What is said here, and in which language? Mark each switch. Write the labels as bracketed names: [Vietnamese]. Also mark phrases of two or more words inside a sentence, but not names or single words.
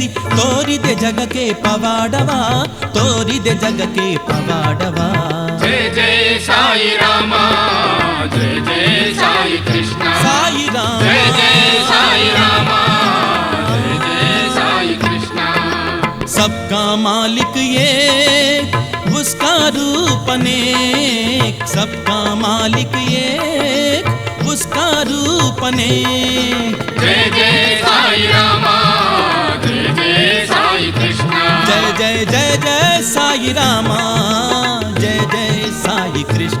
[Kannada] ತೋರಿದೆ ಜಗಕ್ಕೆ ಪವಾಡವ, ತೋರಿದೆ ಜಗಕ್ಕೆ ಪವಾಡವ. ಜಯ ಜಯ ಸಾಯಿ ರಾಮ, ಜಯ ಜಯ ಸಾಯಿ ಕೃಷ್ಣ. ಸಾಯಿ ರಾಮ, ಜಯ ಜಯ ಸಾಯಿ ರಾಮ, ಜಯ ಜಯ ಸಾಯಿ ಕೃಷ್ಣ. [Hindi] सबका मालिक एक, उसका रूप अनेक. सबका मालिक एक, उसका रूप अनेक. जय जय साई राम, जय जय साई कृष्ण. जय जय जय जय साई राम, जय जय साई कृष्ण.